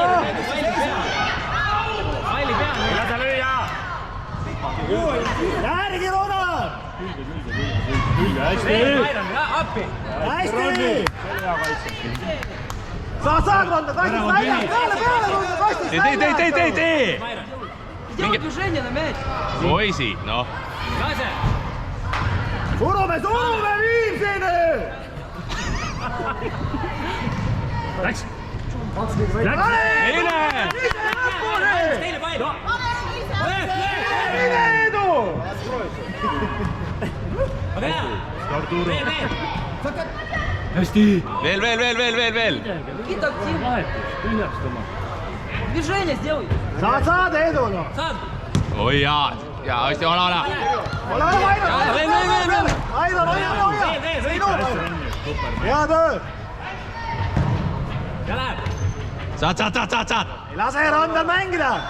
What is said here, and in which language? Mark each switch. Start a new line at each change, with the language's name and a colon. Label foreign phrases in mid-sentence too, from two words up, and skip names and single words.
Estonian: Palli peale. Lase lüüa. Järgi, Ronar. Hästi. Hästi. Saad ronda, kastist väljas. Peale ronda, kastist väljas. Tee.
Russian: Сделай движение на мяч.
Estonian: Poisid, noh. Surume, Viimsini. Läks. Mine. Mine, Edu. Hästi. Veel.
Russian: Какие-то активные. Движение сделай.
Estonian: Saad, Edu. Oi jaa, hästi, ole. Ole, Veel. Aidan, hoia. Sinu. Hea töö. Saad. Ei lase randal mängida.